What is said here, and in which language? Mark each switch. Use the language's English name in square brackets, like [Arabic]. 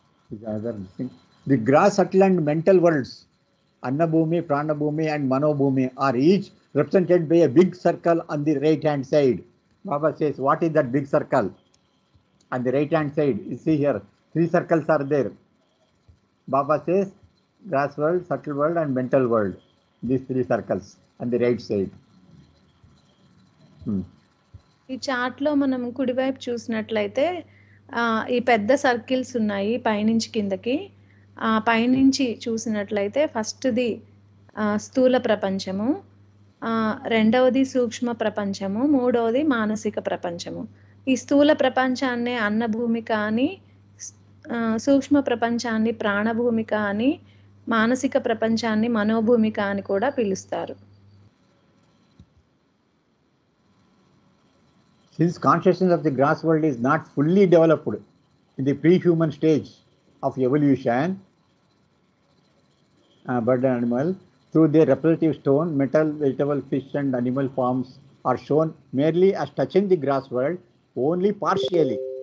[English] Is another thing. The gross, subtle, and mental worlds, Annabhumi, Pranabhumi, and Manobhumi, are each represented by a big circle on the right hand side. Baba says, what is that big circle? On the right hand side, you see here, 3 circles are there. Baba says, gross world, subtle world, and mental world. These 3 circles on the right side. [Telugu] ఈ chart లో మనం కుడివైపు చూసినట్లయితే ఈ పెద్ద circles ఉన్నాయి పైనుంచి కిందకి. పైనుంచి చూసినట్లయితే ఫస్ట్ది స్థూల ప్రపంచము, రెండవది సూక్ష్మ ప్రపంచము, మూడవది మానసిక ప్రపంచము. ఈ స్థూల ప్రపంచాన్ని అన్నభూమిక అని, సూక్ష్మ ప్రపంచాన్ని ప్రాణభూమిక అని, మానసిక ప్రపంచాన్ని మనోభూమిక అని కూడా పిలుస్తారు. [English] Since consciousness of the gross world is not fully developed in the pre-human stage of evolution, bird and animal, through their representative stone, metal, vegetable, fish and animal forms are shown merely as touching the gross world only partially.